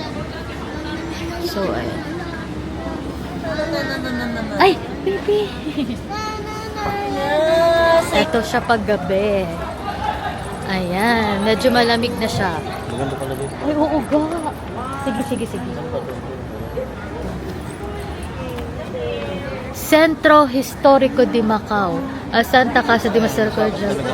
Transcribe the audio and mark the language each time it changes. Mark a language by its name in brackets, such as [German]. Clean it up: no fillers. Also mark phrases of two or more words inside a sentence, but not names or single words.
[Filipino] So, ayan. Ay, baby! Ito siya paggabi. Ayan, medyo malamig na siya. Maganda pala dito. Ay, oo ga. Sige. Centro Histórico de Macau. Santa Casa de Misericordia.